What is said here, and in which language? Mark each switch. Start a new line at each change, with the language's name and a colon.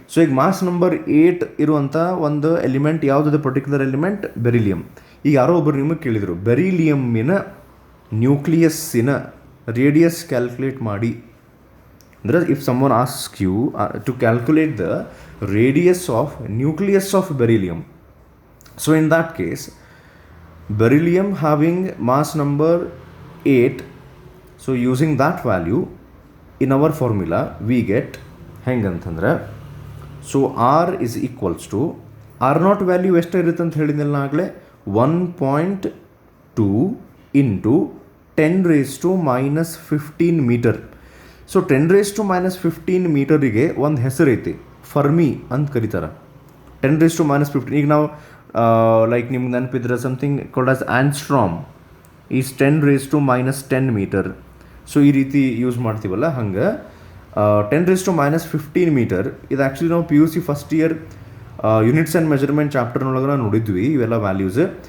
Kannada: So ಈಗ mass number 8 ಇರುವಂಥ ಒಂದು ಎಲಿಮೆಂಟ್ ಯಾವುದಿದೆ, ಪರ್ಟಿಕ್ಯುಲರ್ ಎಲಿಮೆಂಟ್ ಬೆರಿಲಿಯಂ. ಈಗ ಯಾರೋ ಒಬ್ಬರು ನಿಮಗೆ ಕೇಳಿದರು ಬೆರಿಲಿಯಮ್ಮಿನ ನ್ಯೂಕ್ಲಿಯಸ್ಸಿನ ರೇಡಿಯಸ್ ಕ್ಯಾಲ್ಕುಲೇಟ್ ಮಾಡಿ ಅಂದರೆ,
English: If someone ask you to calculate the radius of nucleus of beryllium. So in that case beryllium having mass number 8, so using that value in our formula we get ಹೆಂಗಂತಂದ್ರೆ, so R is equals to R0
Kannada: value ಎಷ್ಟು ಇರುತ್ತೆ ಅಂತ ಹೇಳಿದ್ನಲ್ಲ ಆಗಲೇ,
English: 1.2 into 10⁻⁻15 metre.
Kannada: So 10⁻⁻15 ಮೀಟರಿಗೆ ಒಂದು ಹೆಸರೈತಿ, Fermi ಅಂತ ಕರೀತಾರೆ.
English: 10⁻⁻15
Kannada: ಈಗ ನಾವು
English: like
Kannada: ನಿಮ್ಗೆ ನೆನಪಿದ್ರೆ
English: Something called as angstrom is 10⁻⁻10 metre.
Kannada: So ಈ ರೀತಿ ಯೂಸ್ ಮಾಡ್ತೀವಲ್ಲ, ಹಂಗೆ 10⁻⁻15 ಮೀಟರ್ ಇದು ಆ್ಯಕ್ಚುಲಿ ನಾವು PUC first year units and measurement ಚಾಪ್ಟರ್ನೊಳಗೆ ನಾವು ನೋಡಿದ್ವಿ ಇವೆಲ್ಲ ವ್ಯಾಲ್ಯೂಸ್.